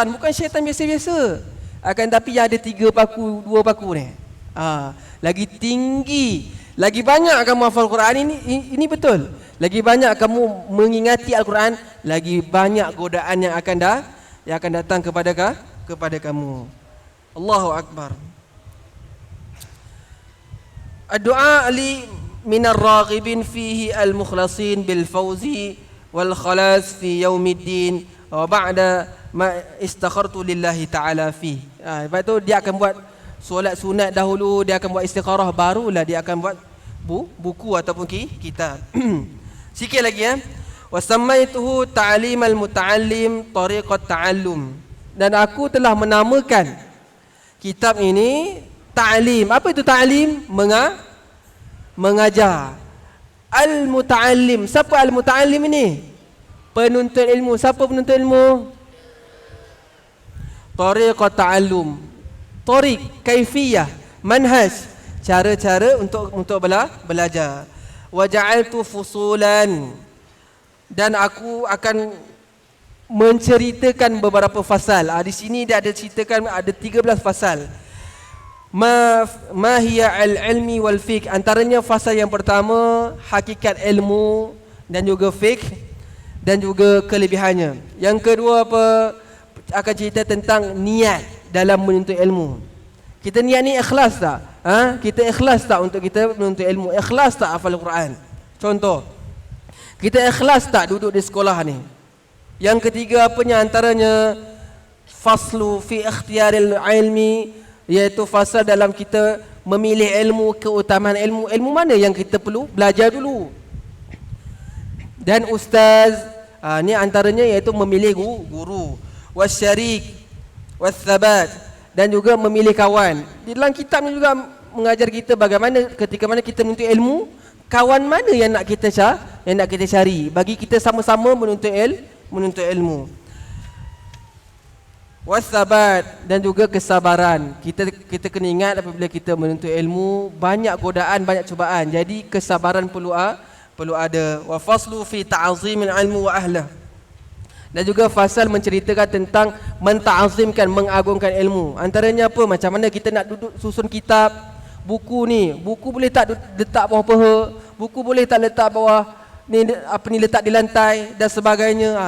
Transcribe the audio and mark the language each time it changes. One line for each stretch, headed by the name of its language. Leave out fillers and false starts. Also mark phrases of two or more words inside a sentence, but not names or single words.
Malay: Bukan syaitan biasa-biasa, akan tapi yang ada 3 paku, 2 paku ni, lagi tinggi, lagi banyak kamu hafal Quran ini betul. Lagi banyak kamu mengingati Al-Quran, lagi banyak godaan yang akan datang kepada kamu.
Arabic: الله أكبر. الدعاء لي من الراغبين فيه المخلصين بالفوز والخلاص في يوم الدين وبعد ما استخرت لله تعالى في.
Malay: Lepas tu dia akan buat solat sunat dahulu, dia akan buat istikharah, barulah dia akan buat buku ataupun kitab. Sikit lagi ya.
Arabic: وسميته تعليم المتعلم طريق التعلم.
Malay: Dan aku telah menamakan kitab ini ta'lim. Apa itu ta'lim? Mengajar. Al-muta'allim. Siapa al-muta'allim ini? Penuntut ilmu. Siapa penuntut ilmu?
Arabic: طريقة التعلم.
Malay: Tariq, kaifiyah, manhaj, cara-cara untuk belajar.
Arabic: وجعلت فصولا.
Malay: Dan aku akan menceritakan beberapa fasal. Di sini dia ada ceritakan ada 13 fasal.
Arabic: ما هي العلم والفقه.
Malay: Antaranya fasal yang pertama, hakikat ilmu dan juga fiqh dan juga kelebihannya. Yang kedua apa? Akan cerita tentang niat dalam menuntut ilmu. Kita niat ni ikhlas tak? Kita ikhlas tak untuk kita menuntut ilmu? Ikhlas tak hafal Quran? Contoh, kita ikhlas tak duduk di sekolah ni? Yang ketiga apanya? Antaranya
Arabic: فصل في اختيار العلم,
Malay: iaitu fasal dalam kita memilih ilmu, keutamaan ilmu. Ilmu mana yang kita perlu belajar dulu? Dan ustaz, ni antaranya iaitu memilih guru. Wasyarik, wathabat, dan juga memilih kawan. Di dalam kitab ni juga mengajar kita bagaimana ketika mana kita menuntut ilmu, kawan mana yang nak kita cari bagi kita sama-sama menuntut ilmu. Wasabat, dan juga kesabaran. Kita kena ingat apabila kita menuntut ilmu, banyak godaan, banyak cubaan. Jadi kesabaran perlu ada.
Arabic: وفصل في تعظيم العلم وأهله.
Malay: Dan juga fasal menceritakan tentang menta'azimkan, mengagungkan ilmu. Antaranya apa? Macam mana kita nak duduk susun kitab. Buku ni, buku boleh tak letak bawah peha, buku boleh tak letak bawah letak di lantai dan sebagainya.